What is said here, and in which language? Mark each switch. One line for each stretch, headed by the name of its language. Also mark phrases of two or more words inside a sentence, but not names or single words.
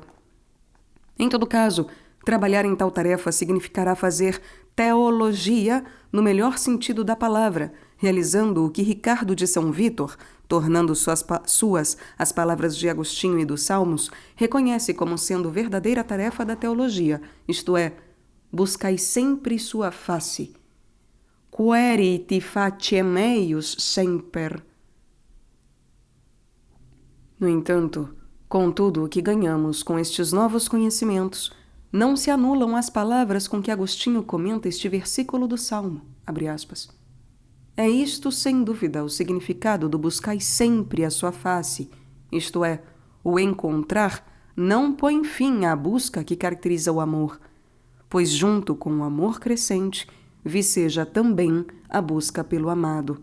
Portuguese: Em todo caso, trabalhar em tal tarefa significará fazer teologia no melhor sentido da palavra, realizando o que Ricardo de São Vítor, tornando suas as palavras de Agostinho e dos Salmos, reconhece como sendo verdadeira tarefa da teologia, isto é, buscai sempre sua face.
Latin: Queriti faciem eius semper.
Portuguese: No entanto, contudo, o que ganhamos com estes novos conhecimentos não se anulam as palavras com que Agostinho comenta este versículo do Salmo, abre aspas. É isto, sem dúvida, o significado do buscai sempre a sua face, isto é, o encontrar não põe fim à busca que caracteriza o amor, pois junto com o amor crescente, viceja também a busca pelo amado.